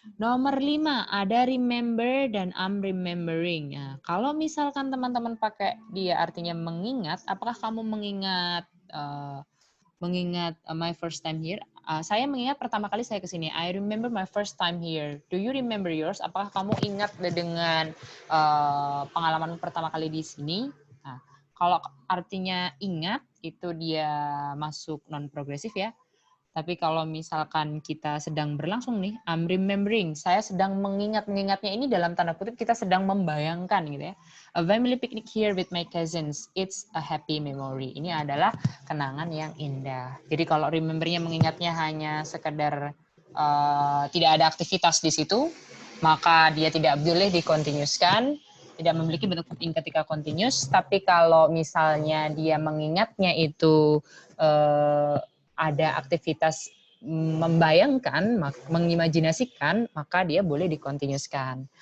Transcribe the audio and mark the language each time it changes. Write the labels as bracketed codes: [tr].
[id] Nomor 5, ada remember dan I'm remembering. Nah, kalau misalkan teman-teman pakai dia artinya mengingat, apakah kamu mengingat [en] my first time here? [id] Saya mengingat pertama kali saya ke sini. [en] I remember my first time here. Do you remember yours? [id] Apakah kamu ingat dengan pengalaman pertama kali di sini? Nah, kalau artinya ingat, itu dia masuk non-progresif ya. Tapi kalau misalkan kita sedang berlangsung nih, I'm remembering, saya sedang mengingatnya ini dalam tanda kutip kita sedang membayangkan gitu ya. [en] A family picnic here with my cousins, it's a happy memory. [id] Ini adalah kenangan yang indah. Jadi kalau remembernya mengingatnya hanya sekedar tidak ada aktivitas di situ, maka dia tidak boleh dikontinuuskan, tidak memiliki bentuk verb ketika continuous. Tapi kalau misalnya dia mengingatnya itu ada aktivitas membayangkan, mengimajinasikan, maka dia boleh dikontinuuskan.